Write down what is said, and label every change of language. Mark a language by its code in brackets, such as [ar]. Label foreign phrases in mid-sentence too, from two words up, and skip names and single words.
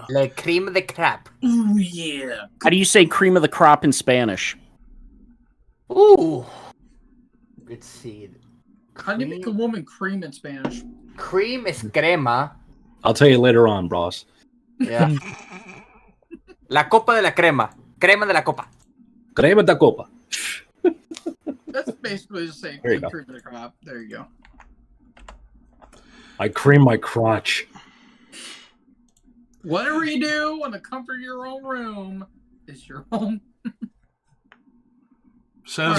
[en] La cream of the crop. Ooh, yeah. How do you say cream of the crop in Spanish? Ooh. Let's see. How do you make a woman cream in Spanish? Cream is crema. I'll tell you later on, boss. Yeah. [es] La copa de la crema. Crema de la copa. Crema da copa. [en] That's basically the same There you thing. go. Cream of the crop. There you go. I cream my crotch. Whatever you do in the comfort of your own room is your home. Says